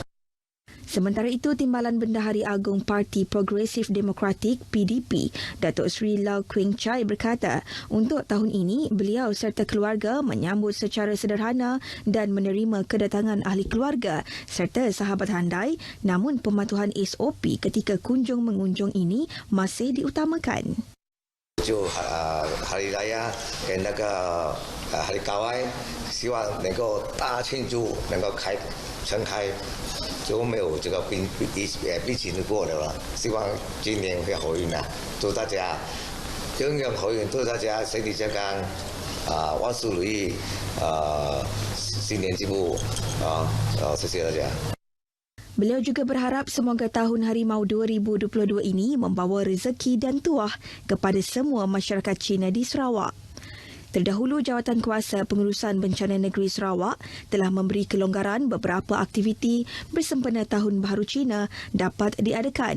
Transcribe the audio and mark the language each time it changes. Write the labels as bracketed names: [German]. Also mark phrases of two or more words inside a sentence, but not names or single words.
[Malay] Sementara itu, Timbalan Bendahari Agung Parti Progresif Demokratik PDP, Datuk Seri Lau Kwing Chai berkata, untuk tahun ini beliau serta keluarga menyambut secara sederhana dan menerima kedatangan ahli keluarga serta sahabat handai, namun pematuhan SOP ketika kunjung-mengunjung ini masih diutamakan. [Chinese] Hari Raya 跟那个hari Kawai，希望能够大庆祝，能够全开。就没有这个疫情过了，希望今年会好运啊！祝大家永远好运，祝大家身体健康，万事如意，新年进步谢谢大家。 [Malay] Beliau juga berharap semoga tahun Harimau 2022 ini membawa rezeki dan tuah kepada semua masyarakat Cina di Sarawak. Terdahulu, Jawatan Kuasa Pengurusan Bencana Negeri Sarawak telah memberi kelonggaran beberapa aktiviti bersempena Tahun Baharu Cina dapat diadakan.